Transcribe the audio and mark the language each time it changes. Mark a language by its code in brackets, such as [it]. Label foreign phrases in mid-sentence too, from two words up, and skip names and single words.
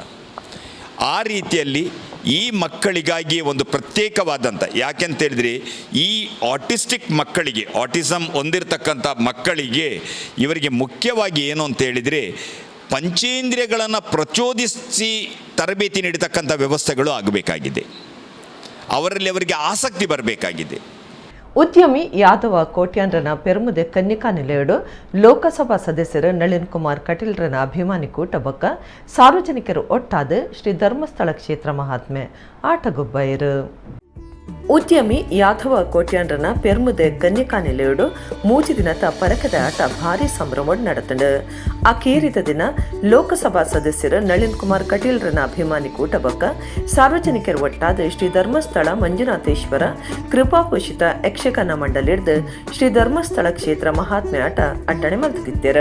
[kn] ಆ ರೀತಿಯಲ್ಲಿ ಈ ಮಕ್ಕಳಿಗಾಗಿ ಒಂದು ಪ್ರತ್ಯೇಕವಾದಂಥ, ಯಾಕೆಂತೇಳಿದರೆ ಈ ಆಟಿಸ್ಟಿಕ್ ಮಕ್ಕಳಿಗೆ, ಆಟಿಸಮ್ ಹೊಂದಿರತಕ್ಕಂಥ ಮಕ್ಕಳಿಗೆ ಇವರಿಗೆ ಮುಖ್ಯವಾಗಿ ಏನು ಅಂತೇಳಿದರೆ ಪಂಚೇಂದ್ರಿಯಗಳನ್ನು ಪ್ರಚೋದಿಸಿ ತರಬೇತಿ ನೀಡತಕ್ಕಂಥ ವ್ಯವಸ್ಥೆಗಳು ಆಗಬೇಕಾಗಿದೆ. ಅವರಿಗೆ ಆಸಕ್ತಿ ಬರಬೇಕಾಗಿದೆ. [tcy] ಉದ್ಯಮಿ ಯಾದವ ಕೋಟ್ಯಾಂದ್ರನ ಪೆರ್ಮುದೆ ಕನ್ನಿಕಾ ನಿಲಯಡು ಲೋಕಸಭಾ ಸದಸ್ಯರು ನಳಿನ್ ಕುಮಾರ್ ಕಟೀಲ್ರನ ಅಭಿಮಾನಿ ಕೂಟ ಬೊಕ್ಕ ಸಾರ್ವಜನಿಕರು ಒಟ್ಟಾದ ಶ್ರೀ ಧರ್ಮಸ್ಥಳ ಕ್ಷೇತ್ರ ಮಹಾತ್ಮೆ ಆಟಗುಬ್ಬೈರು. ಉದ್ಯಮಿ ಯಾದವ ಕೋಟ್ಯಾಂಡ್ರನ ಪೆರ್ಮುದೆ ಕನ್ನಿಕಾ ನಿಲಯಡು ಮೂಜಿ ದಿನದ ಪರಕದ ಆಟ ಭಾರಿ ಸಂಭ್ರಮ ನಡೆತಂಡು. ಆ ಕೇರಿದ ದಿನ ಲೋಕಸಭಾ ಸದಸ್ಯರು ನಳಿನ್ ಕುಮಾರ್ ಕಟೀಲ್ರನ ಅಭಿಮಾನಿ ಕೂಟ ಬೊಕ್ಕ ಸಾರ್ವಜನಿಕರು ಒಟ್ಟಾದ ಶ್ರೀ ಧರ್ಮಸ್ಥಳ ಮಂಜುನಾಥೇಶ್ವರ ಕೃಪಾಪೋಷಿತ ಯಕ್ಷಗಾನ ಮಂಡಳಿಡ್ದು ಶ್ರೀ ಧರ್ಮಸ್ಥಳ ಕ್ಷೇತ್ರ ಮಹಾತ್ಮೆ ಆಟ ಅಟ್ಟಣೆ ಮಲ್ತಿದ್ದರು.